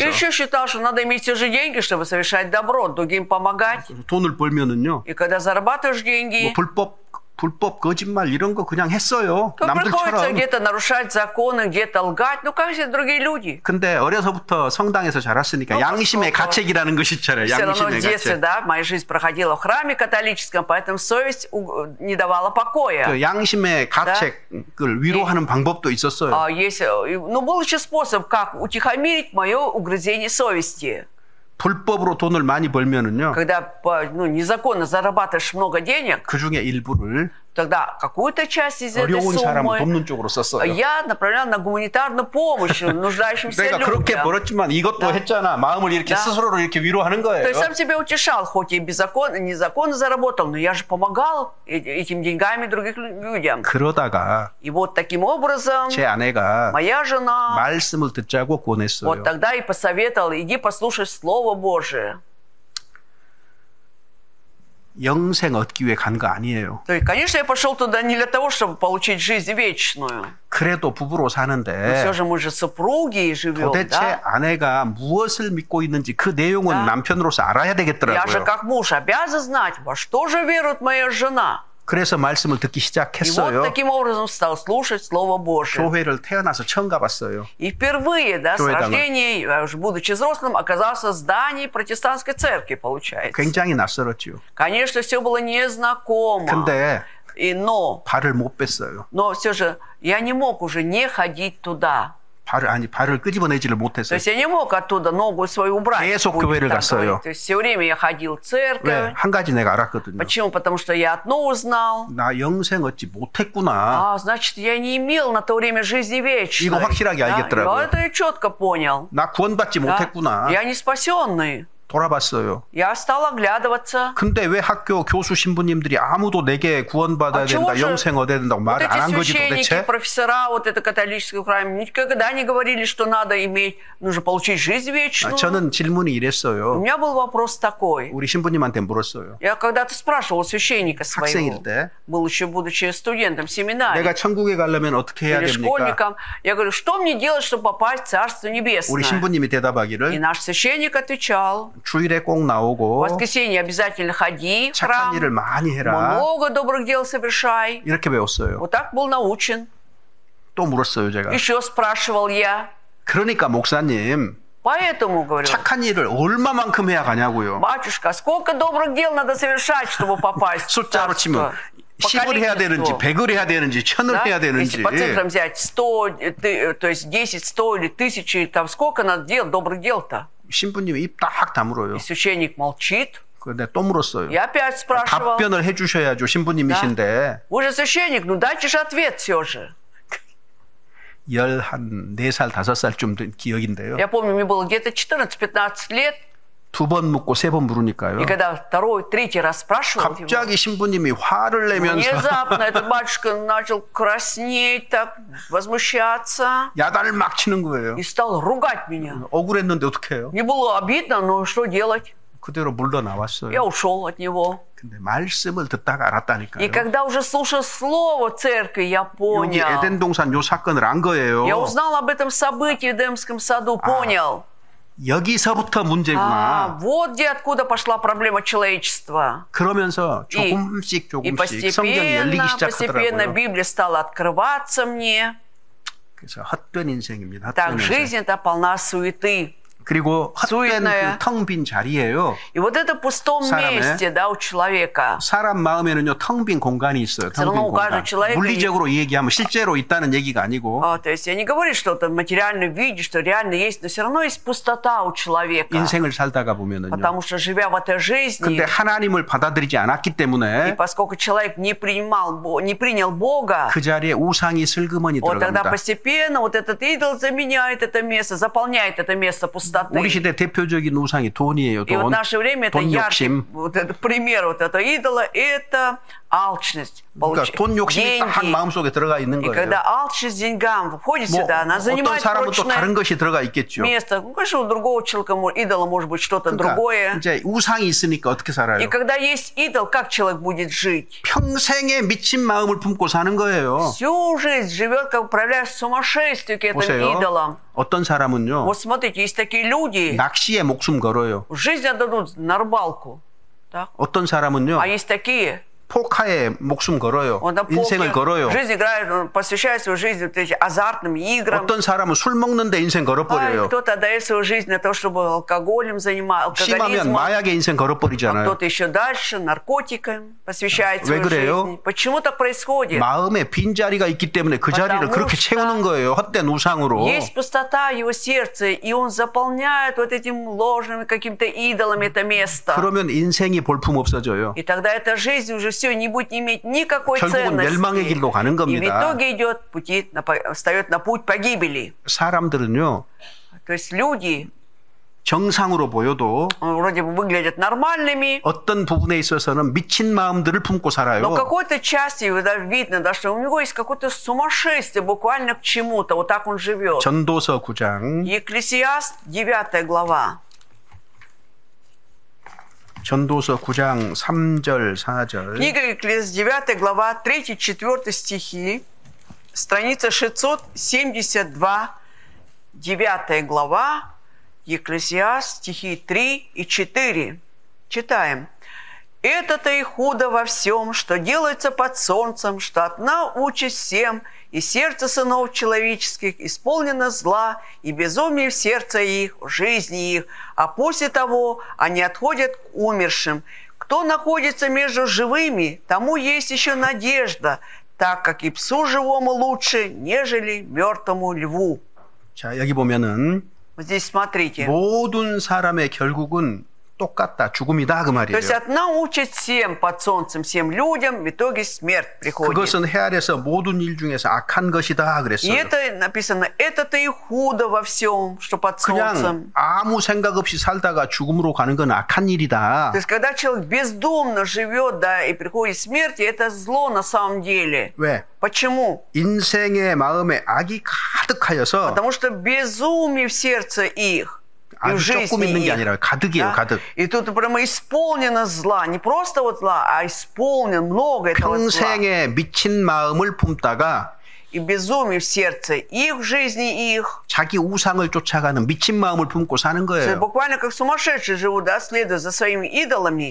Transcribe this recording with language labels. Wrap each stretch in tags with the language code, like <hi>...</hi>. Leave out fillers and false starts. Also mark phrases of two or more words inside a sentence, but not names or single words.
<ru>И еще считал, что надо иметь те же деньги, чтобы совершать добро, другим помогать.</ru> <ko>돈을 벌면은요</ko> <ru>И когда зарабатываешь деньги,</ru> <ko>뭐 불법 거짓말 이런 거 그냥 했어요.</ko> <ru>то приходится</ru> <ko>남들처럼.</ko> <ru>где-то нарушать законы, где-то лгать. Ну, как все другие люди.</ru> <ko>근데 어려서부터 성당에서 자랐으니까</ko> <ru>Ну,</ru> <ko>양심의</ko> <ru>поскольку</ru> <ko>가책이라는 것이 있잖아요.</ko> <ru>Все равно в</ru> <ko>양심의</ko> <ru>детстве,</ru> <ko>가책.</ko> <ru>да, моя жизнь проходила в храме католическом, поэтому совесть не давала покоя.</ru> <ko>그 양심의 가책을 위로하는 방법도 있었어요.</ko> <ru>Есть, ну, был еще способ, как утихомирить мое угрызение совести.</ru> <ko>불법으로 돈을 많이 벌면은요.</ko> <ru>Когда незаконно зарабатываешь много денег,</ru> <ko>그 중에 일부를</ko> <ru>тогда какую-то часть из этой</ru> <ko>어려운 사람</ko> <ru>суммы</ru> <ko>돕는 쪽으로 썼어요.</ko> <ru>я направлял на гуманитарную помощь нуждающимся</ru> <ko>내가 그렇게</ko> <ru>людям.</ru> <ko>벌었지만 이것도</ko> <ru>Да.</ru> <ko>했잖아. 마음을 이렇게</ko> <ru>Да.</ru> <ko>스스로를 이렇게 위로하는</ko> <ru>То</ru> <ko>거예요.</ko> <ru>есть сам себя утешал, хоть и незаконно заработал, но я же помогал этим деньгами другим людям.</ru> <ko>그러다가</ko> <ru>И вот таким образом</ru> <ko>제 아내가</ko> <ru>моя жена</ru> <ko>말씀을 듣자고 권했어요.</ko> <ru>вот тогда и посоветовала, иди послушай Слово Божие.</ru> <ko>영생 얻기 위해 간 거 아니에요.</ko> <ru>То есть, конечно, я пошел туда не для того, чтобы получить жизнь вечную.</ru> <ko>그래도 부부로</ko> <ru>Но</ru> <ko>사는데</ko> <ru>все же мы же супруги и живем,</ru> <ko>도대체</ko> <ru>да?</ru> <ko>아내가 무엇을 믿고 있는지 그 내용은</ko> <ru>Да.</ru> <ko>남편으로서 알아야</ko> <ru>Я же</ru> <ko>되겠더라고요.</ko> <ru>как муж обязан знать, во что же верует моя жена.</ru> <ko>그래서 말씀을 듣기</ko> <ru>И вот</ru> <ko>시작했어요.</ko> <ru>таким образом стал слушать Слово Божие.</ru> <ko>교회를 태어나서 처음 가봤어요.</ko> <ru>И впервые, да, с</ru> <ko>교회당을.</ko> <ru>рождения, я уже будучи взрослым, оказался в здании протестантской церкви, получается.</ru> <ko>굉장히 낯설었죠.</ko> <ru>Конечно, все было незнакомо.</ru> <ko>근데</ko> <ru>Но</ru> <ko>발을 못 뺐어요.</ko> <ru>все же я не мог уже не ходить туда.</ru> <ko>발을 끄집어내지를</ko> <ru>То</ru> <ko>못했어요.</ko> <ru>есть я не мог оттуда ногу свою убрать.</ru> <ko>계속</ko> <ru>будет</ru> <ko>교회를</ko> <ru>так</ru> <ko>갔어요.</ko> <ru>говорить. То есть все время я ходил в</ru> <ko>왜?</ko> <ru>церковь.</ru> <ko>한 가지 내가 알았거든요.</ko> <ru>Почему? Потому что я одно узнал.</ru> <ko>나 영생 얻지 못했구나.</ko> <ru>Значит, я не имел на то время жизни вечной.</ru> <ko>이거 확실하게 알겠더라고요.</ko> <ru>Это я четко понял.</ru> <ko>나 구원받지</ko> <ru>Да?</ru> <ko>못했구나.</ko> <ru>Я не спасенный.</ru> <ko>돌아봤어요.</ko> <ru>Я стал оглядываться.</ru> <ko>근데 왜 학교 교수 신부님들이 아무도 내게 구원받아야</ko> <ru>чего</ru> <ko>된다,</ko> <ru>же</ru> <ko>영생 얻어야 된다고</ko> <ru>Вот</ru> <ko>말을 안 한</ko> <ru>эти</ru> <ko>거지</ko> <ru>священники,</ru> <ko>도대체?</ko> <ru>профессора, вот это католическое храме, никогда не говорили, что надо иметь, нужно получить жизнь вечную.</ru> <ko>저는 질문이</ko> <ru>У</ru> <ko>이랬어요.</ko> <ru>меня был вопрос такой.</ru> <ko>우리 신부님한테 물었어요.</ko> <ru>Я когда-то спрашивал священника</ru> <ko>학생일</ko> <ru>своего,</ru> <ko>때</ko> <ru>был еще будучи студентом семинарии</ru> <ko>내가 천국에 가려면 어떻게 해야</ko> <ru>или</ru> <ko>됩니까?</ko> <ru>школьником, я говорю, что мне делать, чтобы попасть в Царство</ru> <ko>우리</ko> <ru>Небесное?</ru> <ko>신부님이</ko> <ru>И</ru> <ko>대답하기를</ko> <ru>наш священник отвечал,</ru> <ko>주일에 꼭</ko> <ru>в</ru> <ko>나오고</ko> <ru>воскресенье обязательно ходи в</ru> <ko>착한</ko> <ru>храм,</ru> <ko>일을 많이 해라.</ko> <ru>много добрых дел совершай.</ru> <ko>이렇게 배웠어요.</ko> <ru>Вот так был научен.</ru> <ko>또 물었어요, 제가.</ko> <ru>Еще спрашивал я.</ru> <ko>그러니까 목사님,</ko> <ru>Поэтому, говорю,</ru> <ko>착한 일을 얼마만큼 해야 가냐고요.</ko> <ru>батюшка, сколько добрых дел надо совершать, чтобы попасть в</ru> <ko>숫자로 치면</ko> <ru>царство? по</ru> <ko>10을 해야 되는지</ko> <ru>количеству.</ru> <ko>100을 해야 되는지 1000을</ko> <ru>Да?</ru> <ko>해야</ko> <ru>Если</ru> <ko>되는지</ko> <ru>по цифрам взять 100, то есть 10, 100 или 1000, там сколько надо делать добрых дел-то?</ru> <ko>신부님이 입 딱 다물어요.</ko> <ru>И священник молчит.</ru> <ko>근데 또 물었어요.</ko> <ru>Я опять спрашивал.</ru> <ko>답변을 해주셔야죠, 신부님이신데.</ko> <ru>Вы же священник, ну дайте же ответ все же.</ru> <ko>14살, 5살쯤 된 기억인데요.</ko> <ru>Я помню, мне было где-то 14-15 лет.</ru> <ko>2번 묻고 3번 물으니까요.</ko> <ru>И когда второй, третий раз спрашивал его,</ru> <ko>갑자기 신부님이 화를 내면서</ko> <ru>внезапно этот батюшка начал краснеть, так возмущаться</ru> <ko>야단을 막 치는 거예요.</ko> <ru>и стал ругать меня.</ru> <ko>억울했는데 어떻게 해요?</ko> <ru>Мне было обидно, но что делать?</ru> <ko>그대로 물러 나왔어요.</ko> <ru>Я ушел от него.</ru> <ko>근데 말씀을 듣다가 알았다니까요.</ko> <ru>И когда уже слушал слово церкви, я</ru> <ko>여기</ko> <ru>понял.</ru> <ko>에덴 동산 요 사건을 안 거예요.</ko> <ru>Я узнал об этом событии в Эдемском саду, понял.</ru> <ko>여기서부터 문제구나.</ko> <ru>Вот где откуда пошла проблема человечества.</ru> <ko>그러면서 조금씩</ko> <ru>И</ru> <ko>성경이 열리기</ko> <ru>постепенно</ru> <ko>시작하더라고요.</ko> <ru>Библия стала открываться мне.</ru> <ko>그래서 헛된 인생입니다. 헛된</ko> <ru>Так,</ru> <ko>인생.</ko> <ru>жизнь это полна суеты.</ru> <ko>그리고 헛된</ko> <ru>суетная.</ru> <ko>그 텅 빈 자리예요.</ko> <ru>И вот это в пустом</ru> <ko>사람의</ko> <ru>месте, да, у человека.</ru> <ko>사람 마음에는요 텅 빈 공간이 있어요. 텅 빈</ko> <ru>равно у каждого</ru> <ko>공간.</ko> <ru>человека</ru> <ko>물리적으로 얘기하면 실제로 있다는 얘기가 아니고</ko> <ru>То есть я не говорю, что это в материальном виде, что реально есть, но все равно есть пустота у человека.</ru> <ko>인생을 살다가 보면은요.</ko> <ru>Потому что, живя в этой жизни,</ru> <ko>근데 하나님을 받아들이지 않았기</ko> <ru>и</ru> <ko>때문에</ko> <ru>поскольку человек не принял Бога,</ru> <ko>그 자리에 우상이 슬그머니</ko> <ru>вот тогда</ru> <ko>들어갑니다.</ko> <ru>постепенно вот этот идол заменяет это место, заполняет это место пустоты.</ru> <ko>우리 시대 대표적인 우상이 돈이에요.</ko> <ru>И вот в</ru> <ko>돈.</ko> <ru>наше время это</ru> <ko>돈</ko> <ru>яркий</ru> <ko>욕심.</ko> <ru>вот это пример вот этого идола, это алчность.</ru> <ko>그러니까 돈 욕심이 딱</ko> <ru>деньги.</ru> <ko>마음속에 들어가 있는</ko> <ru>И</ru> <ko>거예요.</ko> <ru>когда алчность деньгам входит</ru> <ko>뭐</ko> <ru>сюда, она</ru> <ko>어떤</ko> <ru>занимает</ru> <ko>사람은 또 다른</ko> <ru>прочное</ru> <ko>것이 들어가 있겠죠.</ko> <ru>место. Ну, конечно, у другого человека, идола может быть что-то</ru> <ko>그러니까</ko> <ru>другое.</ru> <ko>이제 우상이 있으니까 어떻게</ko> <ru>И</ru> <ko>살아요?</ko> <ru>когда есть идол, как человек будет жить?</ru> <ko>평생에 미친 마음을 품고 사는 거예요.</ko> <ru>Всю жизнь живет, как управляешь сумасшествию к этим</ru> <ko>보세요.</ko> <ru>идолам.</ru> <ko>어떤 사람은요.</ko> <ru>Вот смотрите, есть такие люди,</ru> <ko>낚시에 목숨 걸어요.</ko> <ru>жизнь отдадут на рыбалку. Так?</ru> <ko>어떤 사람은요.</ko> <ru>А есть такие,</ru> <ko>포카에 목숨 걸어요.</ko> <ru>он на</ru> <ko>인생을 걸어요.</ko> <ru>жизнь играет, он посвящает свою жизнь вот этим азартным играм.</ru> <ko>어떤 사람은 술 먹는데 인생 걸어버려요.</ko> <ru>Кто-то отдает свою жизнь на то, чтобы алкоголем заниматься,</ru> <ko>심하면</ko> <ru>алкоголизмом.</ru> <ko>마약에 인생</ko> <ru>А</ru> <ko>걸어버리잖아요.</ko> <ru>кто-то еще дальше наркотикам посвящает</ru> <ko>왜</ko> <ru>свою</ru> <ko>그래요?</ko> <ru>жизнь. Почему так происходит?</ru> <ko>마음에 빈자리가 있기 때문에 그 자리를</ko> <ru>потому</ru> <ko>그렇게</ko> <ru>что</ru> <ko>채우는 거예요. 헛된 우상으로.</ko> <ru>Есть пустота в его сердце, и он заполняет вот этим ложными какими-то идолами это место.</ru> <ko>그러면 인생이 볼품 없어져요.</ko> <ru>И тогда эта жизнь уже все не будет иметь никакой</ru> <ko>결국은 멸망의</ko> <ru>ценности.</ru> <ko>길로 가는</ko> <ru>И в</ru> <ko>겁니다.</ko> <ru>итоге встает на путь погибели.</ru> <ko>사람들은요.</ko> <ru>То есть люди</ru> <ko>정상으로 보여도</ko> <ru>вроде бы выглядят нормальными,</ru> <ko>어떤 부분에 있어서는 미친 마음들을 품고 살아요.</ko> <ru>но в какой-то части видно, да, что у него есть какое-то сумасшествие буквально к чему-то. Вот так он живет.</ru> <ko>전도서 9장.</ko> <ru>Екклесиаст, 9 глава.</ru> <ko>전도서 9장 3절 4절.</ko> <ru>Книга Екклесиаст, 9 глава, 3-4 стихи, страница 672, 9 глава, Екклесиаст, стихи 3 и 4. Читаем. «Это-то и худо во всем, что делается под солнцем, что одна участь всем, и сердце сынов человеческих исполнено зла, и безумие в сердце их, в жизни их, а после того они отходят к умершим. Кто находится между живыми, тому есть еще надежда, так как и псу живому лучше, нежели мертвому льву».</ru> <ko>자, 여기 보면은</ko> <ru>Вот здесь смотрите.</ru> <ko>모든 사람의 결국은 똑같다. 죽음이다 그</ko> <ru>То</ru> <ko>말이에요.</ko> <ru>есть одна участь всем под солнцем, всем людям, в итоге смерть приходит.</ru> <ko>그것은 헤아려서 모든 일 중에서 악한 것이다</ko> <ru>И</ru> <ko>그랬어요.</ko> <ru>это написано, это-то и худо во всем, что под</ru> <ko>그냥</ko> <ru>солнцем.</ru> <ko>아무 생각 없이 살다가 죽음으로 가는 건 악한 일이다.</ko> <ru>То есть, когда человек бездумно живет, да, и приходит смерть, это зло на самом деле.</ru> <ko>왜?</ko> <ru>Почему?</ru> <ko>인생의 마음에 악이 가득하여서</ko> <ru>Потому что безумие в сердце их, и в</ru> <ko>아주 조금</ko> <ru>жизни</ru> <ko>있는 게</ko> <ru>их.</ru> <ko>아니라 가득이에요.</ko> <ru>Да?</ru> <ko>가득.</ko> <ru>И тут прямо исполнено зла. Не просто вот зла, а исполнен много этого зла.</ru> <ko>평생에 미친 마음을 품다가</ko> <ru>И безумие в сердце их, в жизни их.</ru> <ko>자기 우상을 쫓아가는 미친 마음을 품고 사는</ko> <ru>То есть</ru> <ko>거예요.</ko> <ru>буквально как сумасшедшие живут, да, следуя за своими идолами.</ru>